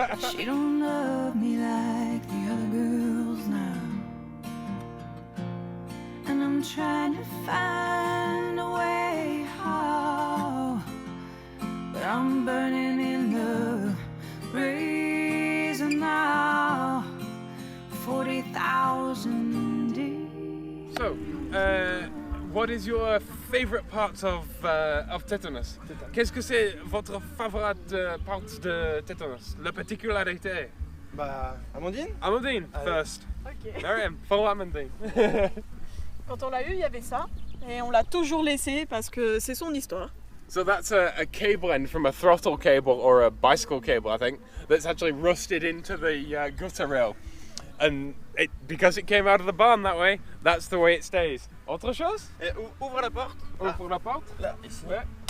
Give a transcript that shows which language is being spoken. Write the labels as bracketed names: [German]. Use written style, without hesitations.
[English] She don't love me like the other girls now, and I'm trying to find a way how, but I'm burning in the reason now. 40,000 days. So, what is your favorite parts of TETANUS? [French] Qu'est-ce que c'est votre [English] favorite part [French] de TETANUS? La particularité? [English] Amandine? Amandine, first. Ok. Miriam, follow Amandine. [French] Quand on l'a eu, il y avait ça, et on l'a toujours laissé parce que c'est son histoire. [English] So that's a cable end from a throttle cable or a bicycle cable, I think, that's actually rusted into the gutter rail. And because it came out of the barn that way, that's the way it stays. [French] Autre chose? Ouvre la porte. Ouvre la porte. Là, ici. Ouais.